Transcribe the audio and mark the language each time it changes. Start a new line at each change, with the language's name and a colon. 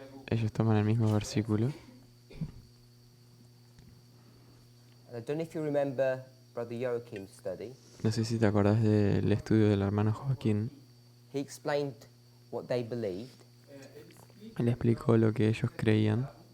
Spanish: Ellos toman el mismo versículo.
English: And I don't know if you remember Brother Joachim's study.
Spanish: No sé si te acordás del estudio del hermano Joaquín.
English: He explained what they believed.
Spanish: Él explicó lo que ellos creían.